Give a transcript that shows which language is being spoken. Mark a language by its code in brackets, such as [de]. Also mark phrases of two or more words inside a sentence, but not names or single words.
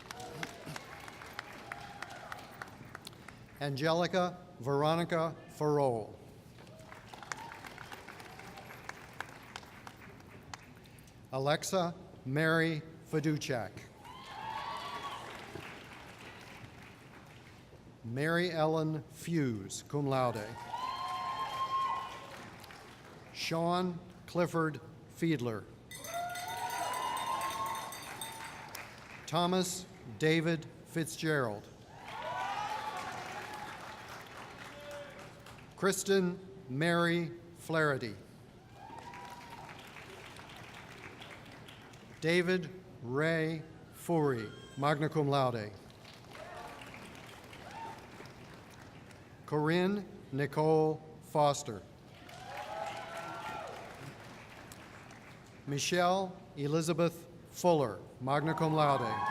[en] Angelica Veronica Farol. Alexa Mary Fiduchak. Mary Ellen Fuse, [la] cum laude. [en] Sean Clifford Fiedler. Thomas David Fitzgerald. Kristen Mary Flaherty. David Ray Fourie, [la] magna cum laude. [en] Corinne Nicole Foster. Michelle Elizabeth Fuller, [la] magna cum laude.